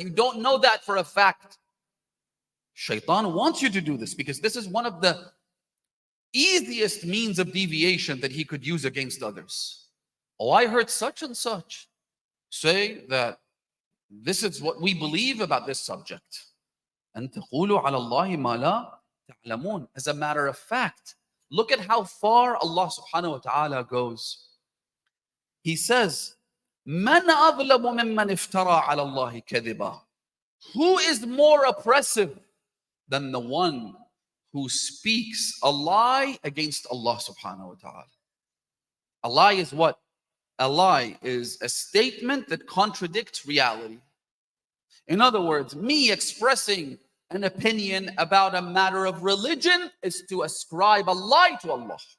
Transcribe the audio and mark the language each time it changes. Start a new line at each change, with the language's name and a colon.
English: You don't know that for a fact. Shaitan wants you to do this because this is one of the easiest means of deviation that he could use against others. Oh, I heard such and such say that this is what we believe about this subject.
Arabic: And تقولوا على الله ما لا تعلمون.
English: As a matter of fact, look at how far Allah subhanahu wa ta'ala goes. He says,
Arabic: من أظلم ممن افترى على الله كذبا.
English: Who is more oppressive than the one who speaks a lie against Allah subhanahu wa ta'ala? A lie is what? A lie is a statement that contradicts reality. In other words, me expressing an opinion about a matter of religion is to ascribe a lie to Allah.